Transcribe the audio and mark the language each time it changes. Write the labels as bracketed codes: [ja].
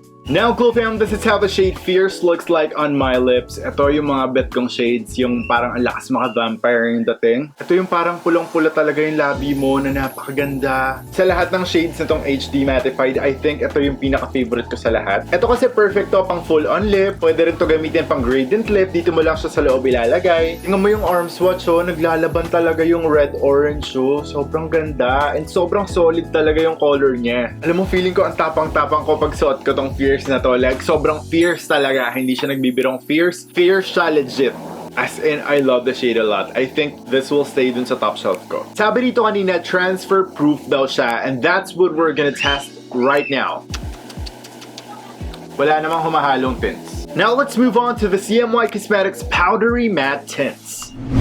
[en] Now, Glow Fam, this is how the shade Fierce looks like on my lips. [tl] Ito yung mga bet kong shades, yung parang ang lakas maka-vampire yung dating. Ito yung parang pulong-pula talaga yung labi mo na napakaganda. Sa lahat ng shades nitong HD Mattified, I think ito yung pinaka-favorite ko sa lahat. Ito kasi perfect to pang full-on lip. Pwede rin to gamitin pang gradient lip. Dito mo lang siya sa loob ilalagay. Tingnan mo yung arm swatch, oh. Naglalaban talaga yung red-orange, oh. Sobrang ganda. And sobrang solid talaga yung color niya. Alam mo, feeling ko ang tapang-tapang ko pag suot ko tong Fierce na to. Like, sobrang fierce talaga. Hindi siya nagbibirong fierce. Fierce siya legit. [en] As in, I love the shade a lot. I think this will stay dun sa top shelf ko. [tl] Sabi dito kanina, transfer proof daw siya. [en] And that's what we're gonna test right now. [tl] Wala namang humahalong tints. [en] Now let's move on to the CMY Cosmetics Powdery Matte Tints.